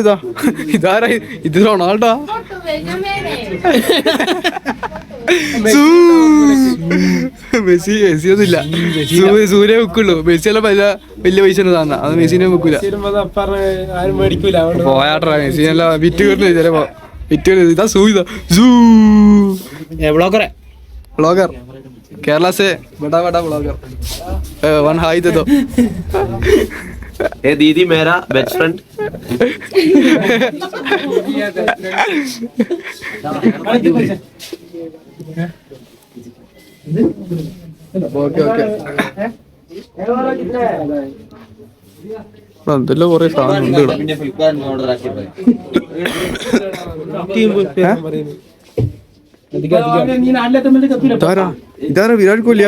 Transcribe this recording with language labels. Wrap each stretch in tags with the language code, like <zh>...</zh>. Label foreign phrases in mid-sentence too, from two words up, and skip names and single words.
<ml>ഇതാരാ? ഇത് റൊണാൾഡോ? മെസ്സി ഒന്നുമില്ല. സൂര്യ വെക്കുള്ളൂ. മെസ്സി എല്ലാം വലിയ പൈസ തന്നെ. അത് മെസ്സിനെ വെക്കൂല. പോയാട്രാ. മെസ്സിനെല്ലാം വിറ്റ് കയറുന്നത് ചിലപ്പോ. വിറ്റ് കയറുന്നത് ഇതാ.</ml> <hi>ब्लॉगर केरला से बड़ा ब्लॉगर. वन हाई दे दो. ए दीदी मेरा बेस्ट फ्रेंड.</hi> <ml>ഓക്കെ എന്തെല്ലാം കൊറേ സാധനം ഉണ്ട് ഇവിടെ. ഇതാരാ? വിരാട് കോഹ്ലിയാ?</ml>